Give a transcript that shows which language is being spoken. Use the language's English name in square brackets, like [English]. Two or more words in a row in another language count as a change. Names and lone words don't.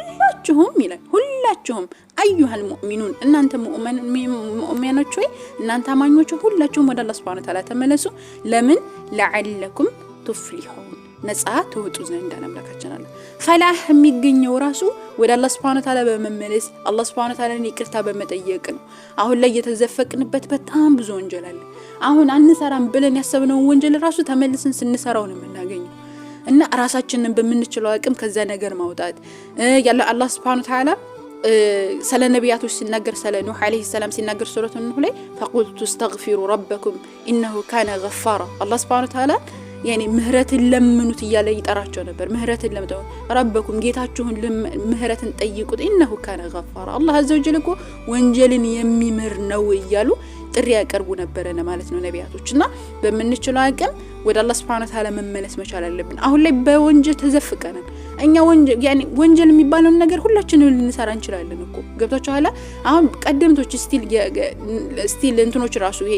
[Amharic] ሁላችሁም [Arabic] أيها المؤمنون [Amharic] እናንተ ሙእሚኖች ወይ እናንተ አማኞች ሁላችሁም ወደ አላህ [Arabic] سبحانه وتعالى [Amharic] ተመለሱ ለምን [Arabic] لعلكم تفلحون [Amharic] ነፃ ተወጡ ዘንድ አምላካችን አለ ፈላህ የሚገኘው ራሱ ወደ አላህ [Arabic] سبحانه وتعالى [Amharic] በመመለስ አላህ [Arabic] سبحانه وتعالى [Amharic] ይቅርታ በመጠየቅ ነው አሁን ላይ የተዘፈቅንበት በጣም ብዙ ወንጀል አለ አሁን አንሰራም ብለን ያሰብነው ወንጀል ራሱ ተመልሰን ስንሰራው ነው የምናገኘው እና ራሳችንን በመንችለው አቅም ከዛ ነገር ማውጣት ያለ አላህ [Arabic] سبحانه وتعالى [Amharic] ስለ ነቢያቶች ሲናገር ስለ ኑህ [Arabic] عليه السلام [Amharic] ሲናገር ሱረቱ ኑህ ላይ [Arabic] فقلت استغفروا ربكم انه كان غفارا [Amharic] አላህ [Arabic] سبحانه وتعالى [Amharic] يعني ምህረትን ለምኑት ይያለ ይጠራቸው ነበር ምህረትን ለምተው ረበኩም ጌታችሁን ምህረትን ጠይቁት [Arabic] انه كان غفارا [Amharic] አላህ [Arabic] عز وجل [Amharic] እኮ ወንጀልን የሚምር ነው ይያሉ ጥሪ ያቀርቡ ነበርና ማለት ነው ነቢያቶችና በመንችለው አቅም ወደ አላህ [Arabic] سبحانه وتعالى [Amharic] መመለስ መቻል አለብን አሁን ላይ በወንጀል ተዘፍቀናል እኛ ወንጀል የሚባለው ነገር ሁላችንም ልንሰራ እንችላለን እኮ ገብታችኋል አሁን ቀደምቶች ስቲል እንትኖች ራሱ ይሄ